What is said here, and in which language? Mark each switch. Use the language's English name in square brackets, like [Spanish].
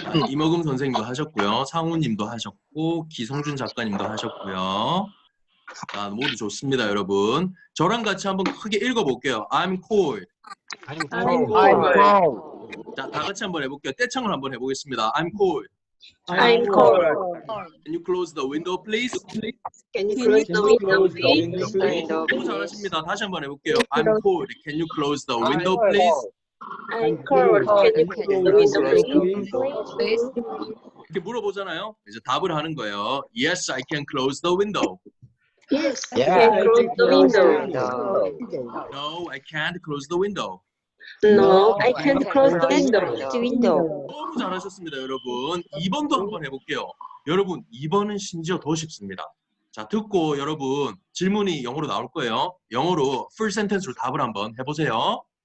[Korean] 이먹음 선생님도 하셨고요. 상우님도 하셨고 기성준 작가님도 하셨고요. 자, 모두 좋습니다, 여러분. 저랑 같이 한번 크게 읽어볼게요. [English] I'm cold. [Korean] 자, 다 같이 한번 해볼게요. 떼창을 한번 해보겠습니다. [English] I'm cold. I'm cold. Can you close the window, please? Can you close the window, please? [Korean] 너무 잘하십니다. 다시 한번 해볼게요. [English] I'm cold. Can you close the window, please? I'm cold. Can you close the window, please? [Korean] 이렇게 물어보잖아요. 이제 답을 하는 거예요. [English] Yes, I can close the window. Yes, I can close the window. No, I can't close the window. No, I can't close the window. [Korean] 너무 잘하셨습니다, 여러분. 2번도 한번 해볼게요. 여러분, 2번은 심지어 더 쉽습니다. 자, 듣고 여러분 질문이 영어로 나올 거예요. 영어로 풀 센텐스로 답을 한번 해보세요.